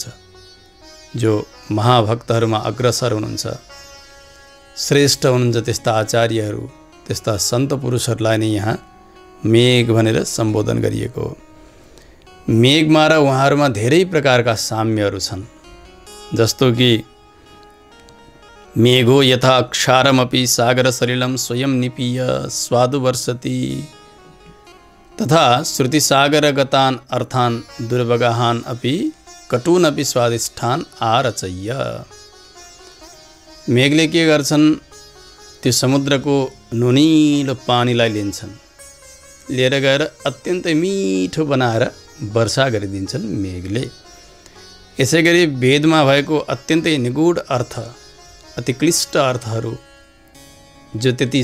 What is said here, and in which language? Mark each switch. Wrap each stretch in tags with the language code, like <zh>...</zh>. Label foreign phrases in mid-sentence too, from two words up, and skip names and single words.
<ne>जो महाभक्तहरूमा अग्रसर हुनुहुन्छ, श्रेष्ठ हुनुहुन्छ, त्यस्ता आचार्यहरू, त्यस्ता सन्त पुरुषहरूलाई नै यहाँ मेघ भनेर सम्बोधन गरिएको हो। मेघमा र उहाँहरूमा धेरै प्रकारका साम्यहरू छन्। जस्तो कि</ne> <sa>मेघो यथा क्षारमपि सागर सलिलं स्वयं निपीय स्वादु वर्षति तथा श्रुतिसागरगतान् अर्थान् दुर्वगाहान् अपि कटून् अपि स्वादिष्ठान् आरचय्य।</sa> <ne>मेघले के गर्छन्? त्यो समुद्रको नुनिलो पानीलाई लिन्छन्, लिएर गएर अत्यन्तै मिठो बनाएर वर्षा गरिदिन्छन् मेघले। यसै गरी वेदमा भएको अत्यन्तै निगूढ अर्थ, अति क्लिष्ट अर्थहरू जो त्यति</ne>